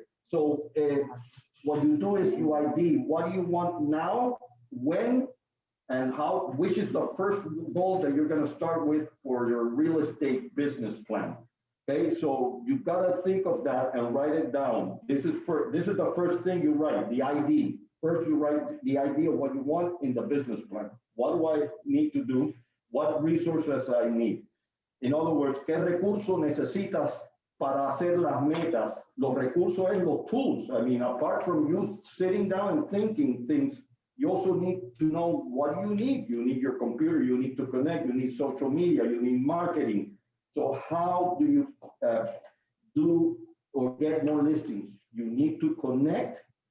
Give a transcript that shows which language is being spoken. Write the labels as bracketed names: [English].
[English] What you do is you ID what do you want now, when, and how, which is the first goal that you're going to start with for your real estate business plan. Okay, so you've got to think of that and write it down. This is the first thing you write, the ID. First, you write the idea of what you want in the business plan. What do I need to do? What resources I need? In other words, [Spanish] ¿qué recursos necesitas para hacer las metas? Los recursos es los tools. [English] I mean, apart from you sitting down and thinking things, you also need to know what you need. You need your computer, you need to connect, you need social media, you need marketing. So how do you do or get more listings. You need to connect.